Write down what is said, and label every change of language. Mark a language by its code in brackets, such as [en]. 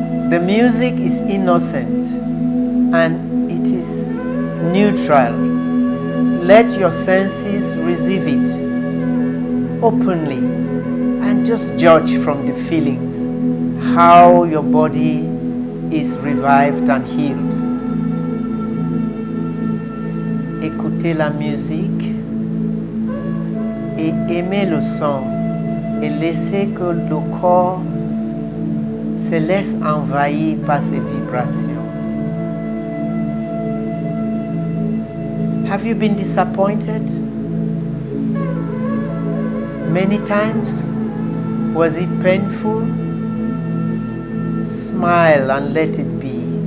[en] The music is innocent and it is neutral. Let your senses receive it openly and just judge from the feelings how your body is revived and healed. [fr] Écoutez la musique et aimez le son et laissez que le corps se laisse envahir par ces vibrations. [en] Have you been disappointed many times? Was it painful? Smile and let it be.